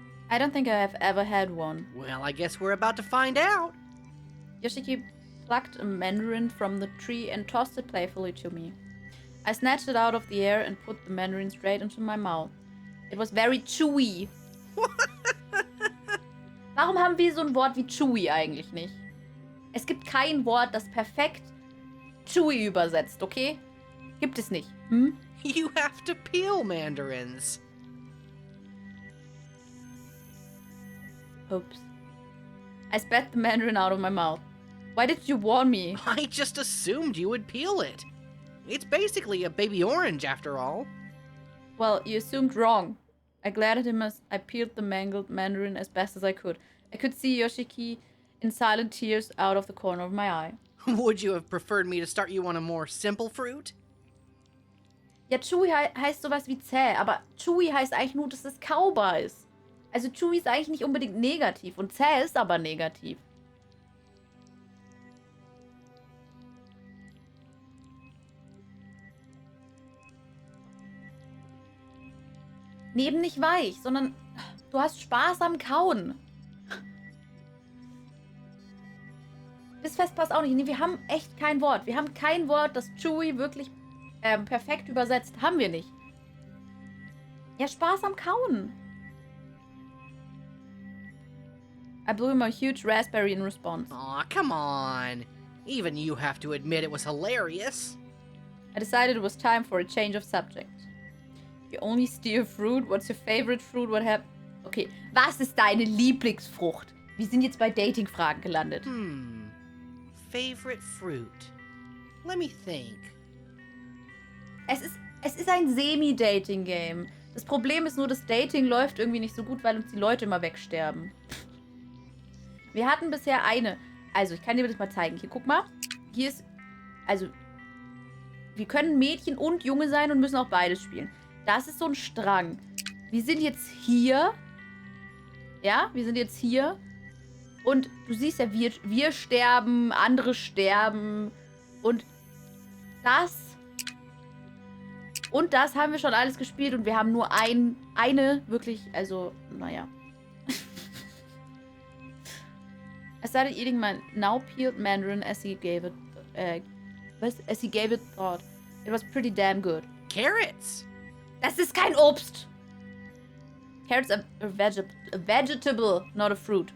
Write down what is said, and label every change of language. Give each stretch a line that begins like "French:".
English: I don't think I have ever had one. Well, I guess we're about to find out. Yoshiki plucked a mandarin from the tree and tossed it playfully to me. I snatched it out of the air and put the mandarin straight into my mouth. It was very chewy.
German: Warum haben wir so ein Wort wie chewy eigentlich nicht? Es gibt kein Wort, das perfekt chewy übersetzt, okay? Gibt es nicht. Hm?
English: You have to peel mandarins. Oops. I spat the mandarin out of my mouth. Why did you warn me? I just assumed you would peel it. It's basically a baby orange after all. Well, you assumed wrong. I glared at him as I peeled the mangled mandarin as best as I could. I could see Yoshiki in silent tears out of the corner of my eye. Would you have preferred me to start you on a more simple fruit?
German: Ja, chewy heißt sowas wie zäh, aber chewy heißt eigentlich nur, dass es kaubar ist. Also chewy ist eigentlich nicht unbedingt negativ und zäh ist aber negativ. Nee, eben nicht weich, sondern du hast Spaß am Kauen. Bissfest passt auch nicht. Nee, wir haben echt kein Wort. Wir haben kein Wort, das chewy wirklich perfekt übersetzt. Haben wir nicht. Ja, Spaß am Kauen.
English: I blew him a huge raspberry in response. Aw, come on. Even you have to admit it was hilarious. I decided it was time for a change of subject. You only steal fruit? What's your favorite fruit? What happened?
German: Okay, was ist deine Lieblingsfrucht? Wir sind jetzt bei Dating-Fragen gelandet.
English: Favorite fruit? Let me think.
German: Es ist ein Semi-Dating-Game. Das Problem ist nur, das Dating läuft irgendwie nicht so gut, weil uns die Leute immer wegsterben. Wir hatten bisher eine. Also, ich kann dir das mal zeigen. Hier, guck mal. Hier ist... Also, wir können Mädchen und Junge sein und müssen auch beides spielen. Das ist so ein Strang. Wir sind jetzt hier. Ja, wir sind jetzt hier. Und du siehst ja, wir sterben, andere sterben. Und das... Und das haben wir schon alles gespielt und wir haben nur eine wirklich, also, naja.
English: I started eating my now peeled mandarin as he gave it thought. It was pretty damn good. Carrots!
German: Das ist kein Obst!
English: Carrots are a vegetable, not a fruit.